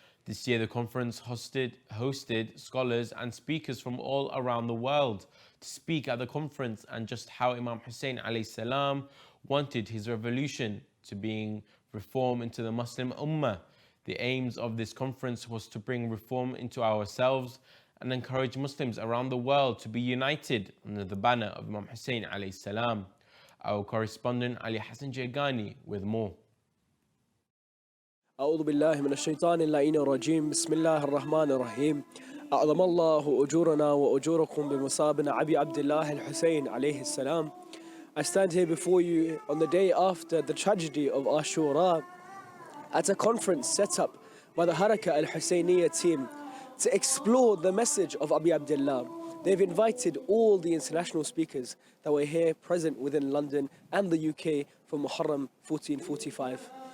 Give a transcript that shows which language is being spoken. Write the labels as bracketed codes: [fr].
[en] This year the conference hosted scholars and speakers from all around the world to speak at the conference and just how Imam Hussain alayhi salam wanted his revolution to being reform into the Muslim Ummah. The aims of this conference was to bring reform into ourselves and encourage Muslims around the world to be united under the banner of Imam Hussain alayhi salam. Our correspondent Ali Hassan Jaigani with more. [ar] أعوذ بالله من الشيطان اللعين الرجيم بسم الله الرحمن الرحيم أعظم الله أجورنا وأجوركم بمصابنا أبي عبد الله الحسين عليه السلام. [en] I stand here before you on the day after the tragedy of Ashura at a conference set up by the Haraka Al-Hussainiya team to explore the message of Abi Abdullah. They've invited all the international speakers that were here present within London and the UK for Muharram 1445.